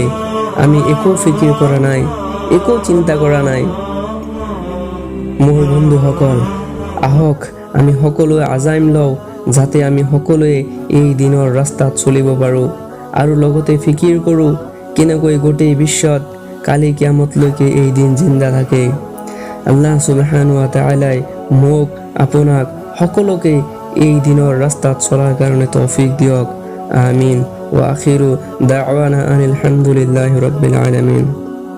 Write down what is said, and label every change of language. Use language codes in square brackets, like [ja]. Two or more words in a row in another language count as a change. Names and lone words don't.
[as] আমি একো ফিকিৰ কৰা নাই, একো চিন্তা কৰা নাই। মোৰ বন্ধুসকল, আহক আমি সকলোৱে আজাইম লওঁ যাতে আমি সকলোৱে এই দিনৰ ৰাস্তাত চলিব পাৰোঁ আৰু লগতে ফিকিৰ কৰোঁ কেনেকৈ গোটেই বিশ্বত কালি কিয়ামতলৈকে এই দিন জিন্দা থাকে। [ar] الله سبحانه وتعالى [as] মোক, আপোনাক সকলোকে এই দিনৰ ৰাস্তাত চলাৰ কাৰণে তৌফিক দিয়ক। আমিন। [ar] وآخر دعوانا أن الحمد لله رب العالمين.